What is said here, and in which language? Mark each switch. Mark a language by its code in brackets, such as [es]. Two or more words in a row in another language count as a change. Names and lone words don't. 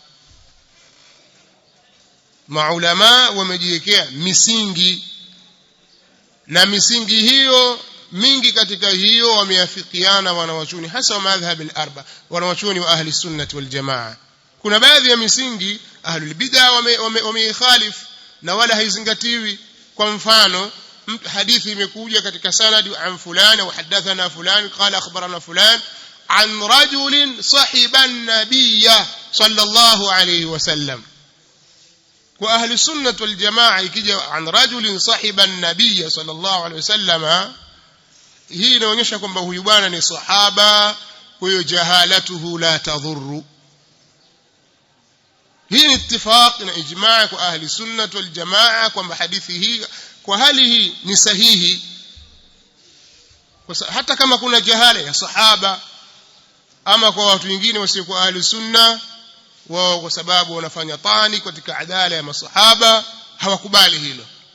[sw] Maulama wamejiwekea misingi, na misingi hiyo mingi katika hiyo wameafikiana wanawachuoni hasa wa [ar] مذاهب الأربعة, [sw] wanawachuoni wa [ar] أهل السنة والجماعة. [sw] Kuna baadhi ya misingi [ar] أهل البدعة [sw] wameikhalif na wala haizingatiwi. Kwa mfano hadithi imekuja katika sanad [ar] عن فلان au حدثنا فلان قال أخبرنا فلان عن رجل صحب النبي صلى الله عليه وسلم. [sw] Kwa [ar] أهل السنة والجماعة [sw] ikija [ar] عن رجل صحب النبي صلى الله عليه وسلم, [sw] hii inaonyesha kwamba huyu bwana ni sahaba, huyo [ar] جهالته لا تضر. [sw] Hii ni ittifaq na ijmaa kwa [ar] أهل السنة والجماعة [sw] kwamba hadithi hii kwa hali hii ni sahihi, hata kama kuna jahala ya sahaba ama kwa watu wengine wasio kwa [ar] أهل السنة, [sw] wao kwa sababu wanafanya tani katika adala ya masahaba hawakubali hilo.